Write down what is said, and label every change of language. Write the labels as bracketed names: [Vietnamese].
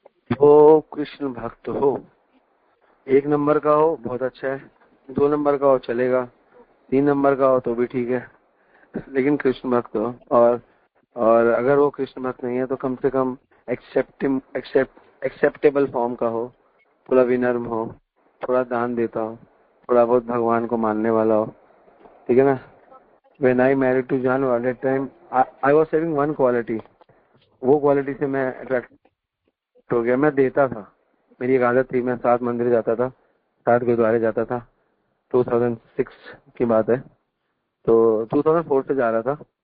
[Hindi] वो कृष्ण भक्त हो, 1 नंबर का हो बहुत अच्छा है, 2 नंबर का हो चलेगा, 3 नंबर का हो तो भी ठीक है, लेकिन कृष्ण भक्त हो। और अगर वो कृष्ण भक्त नहीं है तो कम से कम एक्सेप्टेबल फॉर्म का हो, थोड़ा विनम्र हो, थोड़ा दान देता हो, थोड़ा बहुत भगवान को मानने वाला हो। ठीक है ना। [English] When I married to Janu at that time, I was having one quality. [Hindi] वो क्वालिटी से मैं अट्रैक्ट हो गया। मैं देता था, मेरी एक आदत थी, मैं 7 मंदिर जाता था, 7 गुरुद्वारे जाता था। 2006 की बात है, तो 2004 से जा रहा था।